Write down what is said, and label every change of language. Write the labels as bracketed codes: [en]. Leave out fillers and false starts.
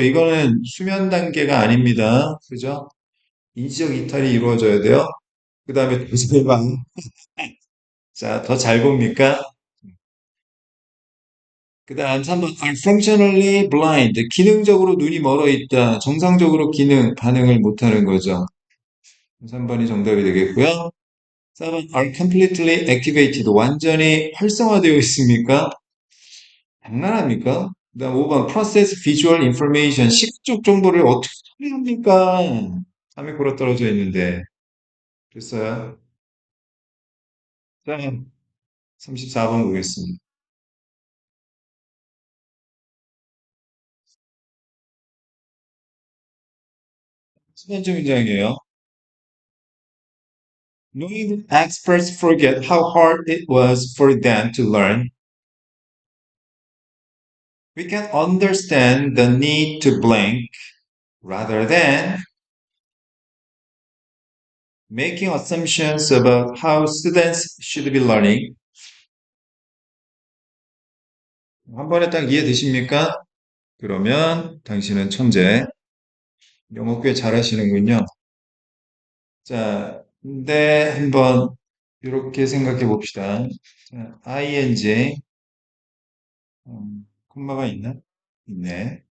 [ko] 이거는 수면 단계가 아닙니다. 그죠? 인지적 이탈이 이루어져야 돼요. 그 다음에 도서관. 자, 더 잘 봅니까? 그 다음 3번 [en] are functionally blind. [ko] 기능적으로 눈이 멀어 있다. 정상적으로 기능, 반응을 못하는 거죠. 3번이 정답이 되겠고요. [en] 4번 are completely activated. [ko] 완전히 활성화되어 있습니까? 장난합니까? 그다음 5번 [en] process visual information [ko] 시각 정보를 어떻게 처리합니까? 3이 골아 떨어져 있는데 됐어요. 자, 34번 보겠습니다. 첫 번째 문장이에요. [en] Knowing experts forget how hard it was for them to learn, we can understand the need to blink rather than making assumptions about how students should be learning. [ko] 한 번에 딱 이해되십니까? 그러면 당신은 천재. 영어 꽤 잘하시는군요. 자, 근데 한번 이렇게 생각해 봅시다. 자, ing, 콤마가 있나? 있네.